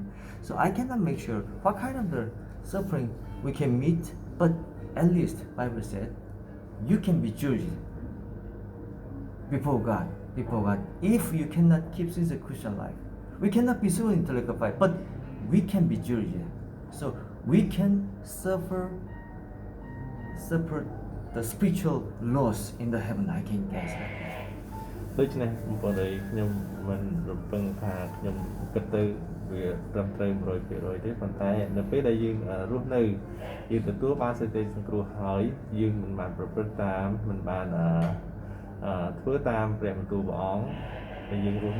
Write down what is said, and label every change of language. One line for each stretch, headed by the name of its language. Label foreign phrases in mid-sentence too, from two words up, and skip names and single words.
English: So I cannot make sure what kind of the suffering we can meet, but at least Bible said you can be judged before God. If you cannot keep sincere Christian life, we cannot be so intellectual, but we can be judged. So we can suffer the spiritual loss in the heaven. I can guess that.
Khmer: ដូច្នេះបងប្អូនខ្ញុំមិនរំពឹងថាខ្ញុំគិតទៅវាត្រឹមត្រូវ 100% ទេប៉ុន្តែនៅពេលដែលយើងរស់នៅយើងទទួលបានសេចក្តីសង្គ្រោះហើយយើងមិនបានប្រព្រឹត្តតាមមិនបានធ្វើតាមព្រះបន្ទូលព្រះអង្គហើយយើងរស់